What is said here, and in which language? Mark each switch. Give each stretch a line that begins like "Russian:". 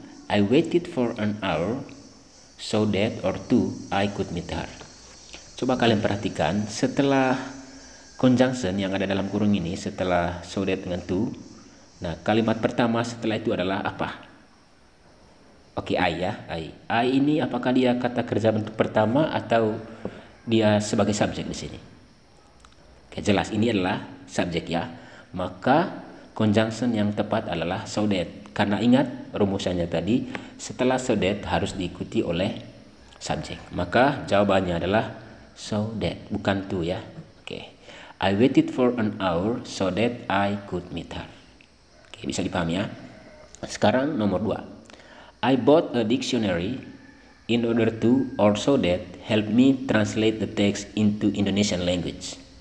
English: I waited for an hour so that, or to, I could meet her.
Indonesian: Coba kalian perhatikan, setelah conjunction yang ada dalam kurung ini, setelah so that dengan to, nah kalimat pertama setelah itu adalah apa? Oke, I ya, I. I ini apakah dia kata kerja bentuk pertama atau dia sebagai subjek di sini? Oke, jelas ini adalah subjek ya. Maka conjunction yang tepat adalah so that. Karena ingat rumusannya tadi, setelah so that harus diikuti oleh subjek. Maka jawabannya adalah so that, bukan to ya. Oke.
English: I waited for an hour so that I could meet her.
Indonesian: Oke, bisa dipahami ya. Sekarang nomor 2.
English: I bought a dictionary in order to, or so that, help me translate the text into Indonesian language.